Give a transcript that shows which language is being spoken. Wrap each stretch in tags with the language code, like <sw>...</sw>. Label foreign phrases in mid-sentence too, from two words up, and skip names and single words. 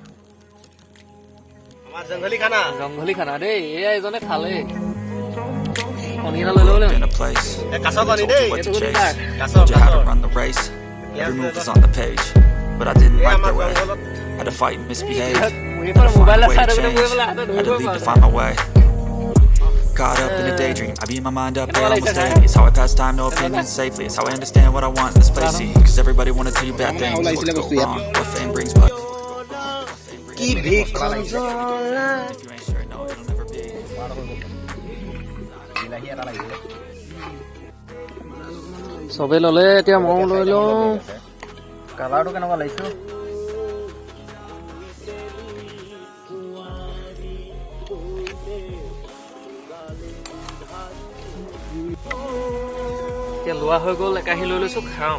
<hi>আমাৰ जंगली खाना</hi> <as>দেই। এয়া এজনে খালে কণী এটা লৈ ল'ব</as> <en>In a place,</en> <as>কাছ কণী দেই,</as> <en>what to chase.</en> <as>কাছ</as> <en>Told you how to run the race. Every move was on the page, but I didn't like the way. Had to fight and misbehave. Had to find a way to change. Had to leave to find my way. Caught up in a daydream, I beat my mind up there almost daily. It's how I pass time, no opinions safely. It's how I understand what I want in this place. See, cause everybody wanna tell you bad things. What could go wrong, what fame brings, but কি ভিক if you ain't sure, no, it'll never be.</en> <as>চবেই ল'লে, এতিয়া ময়ো লৈ লওঁ। কালাৰটো কেনেকুৱা লাগিছে? এতিয়া লোৱা হৈ গ'ল, একাহি লৈ লৈছোঁ, খাওঁ।</as>